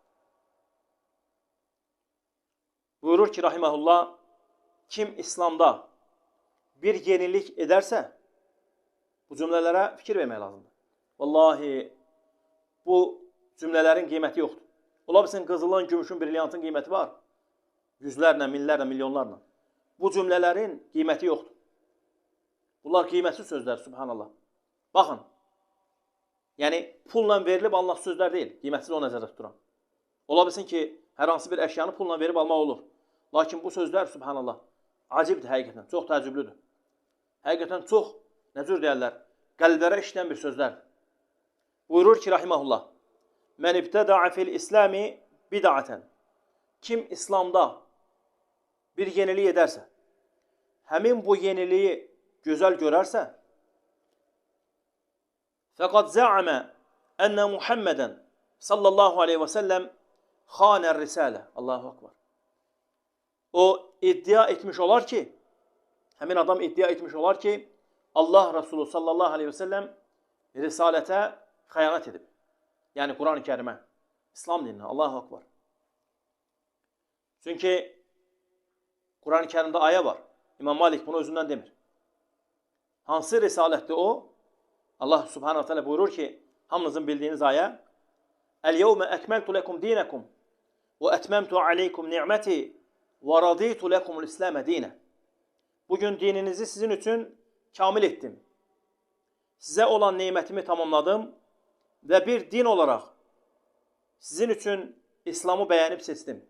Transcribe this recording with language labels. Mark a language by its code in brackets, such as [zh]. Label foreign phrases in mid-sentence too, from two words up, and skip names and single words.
[az] Buyurur ki rahimehullah, [tr] kim İslamda bir yenilik ederse, [az] bu cümlelere fikir vermək lazımdır. [tr] Vallahi bu cümlelerin kıymeti yoktur. [az] Ola bilsin qızılın, gümüşün, brilyantın kıymeti var. Yüzlərlə, minlərlə, milyonlarla. [tr] Bu cümlelerin kıymeti yoktur. Bunlar kıymetsiz sözler, subhanallah. Bakın, yani pulla verilip Allah sözler değil, kıymetsiz [az] o nəzərdə tuturam. Ola bilsin ki, hər hansı bir əşyanı pulla verib almaq olur. Lakin bu sözler, subhanallah, acibdir həqiqətən, çox təəccüblüdür. Həqiqətən çox, nə cür deyərlər, qəlblərə işləyən bir sözlərdir. Buyurur ki, rahimehullah, [ar] من ابتدع في الإسلام بدعة. [tr] Kim İslamda bir yenilik ederse, [az] həmin bu yeniliği güzel görərsə, [ar] فقد زعم أن محمدا صلى الله عليه وسلم خان الرسالة. الله أكبر. [az] O iddia etmiş olar ki, həmin adam iddia etmiş olar ki, Allah Resulü [ar] صلى الله عليه وسلم [az] risalətə xəyanət edib. Yəni Quran-ı Kərimə, İslam dininə. [ar] الله أكبر. [az] Çünki Quran-ı Kərimdə ayə var. İmam Malik bunu özündən demir. Hansı risalətdir o? Allah [ar] سبحانه تعالى [az] buyurur ki, hamınızın bildiğiniz ayə, [ar] اليوم أكملت لكم دينكم وأتممت عليكم نعمتي ورضيت لكم الإسلام دينا. [tr] Bugün dininizi sizin için kamil ettim. Size olan nimetimi tamamladım ve bir din olarak sizin için İslam'ı beğenip seçtim.